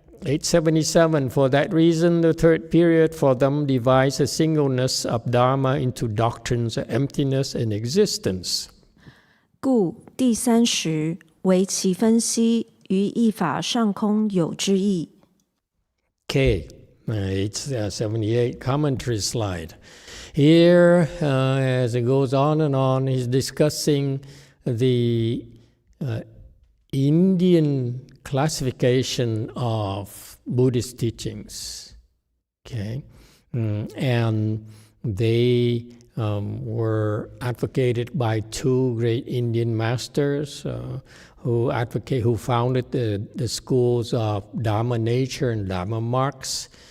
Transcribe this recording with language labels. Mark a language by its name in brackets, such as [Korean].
[English] 877. For that reason, the third period for them divides the singleness of Dharma into doctrines of emptiness and existence. [Chinese] 故第30为其分析于一法上空有之意。 [English] Okay. 878 commentary slide. Here, as it goes on and on, he's discussing the Indian classification of Buddhist teachings. Okay, and they were advocated by two great Indian masters who founded the schools of Dharma Nature and Dharma Marx.